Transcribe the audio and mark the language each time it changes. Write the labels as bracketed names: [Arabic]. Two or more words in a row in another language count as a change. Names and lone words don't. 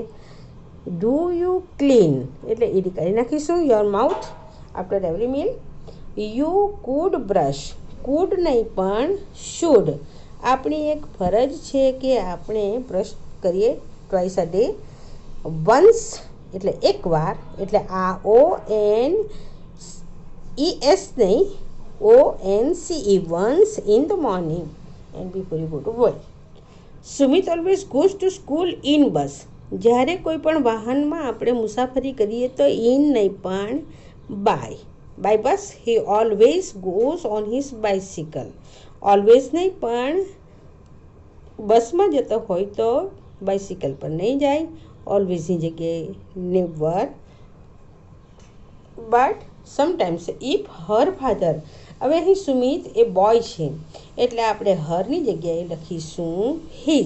[English] Do you clean [Gujarati] એટલે ઈડી કાઢી નાખીશું. [English] Your mouth after every meal. You could brush. [Gujarati] કુડ નહીં પણ શુડ. આપણી એક ફરજ છે કે આપણે બ્રશ કરીએ [English] twice a day. વન્સ [Gujarati] એટલે એકવાર, એટલે આ [English] ONES નહીં, ONCE, once in the morning and before you go to work. સુમિત always goes to school in bus. [Gujarati] જ્યારે કોઈ પણ વાહનમાં આપણે મુસાફરી કરીએ તો ઇન નહીં પણ [English] by bus. he always goes on his bicycle. [Gujarati] ઓલવેઝ નહીં પણ બસમાં જતો હોય તો બાઇસિકલ પર નહીં જાય. [English] ઓલવેઝની જગ્યાએ નેવર. But sometimes if her father. [Gujarati] હવે અહીં સુમિત એ બોય છે, એટલે આપણે હરની જગ્યાએ લખીશું હિઝ.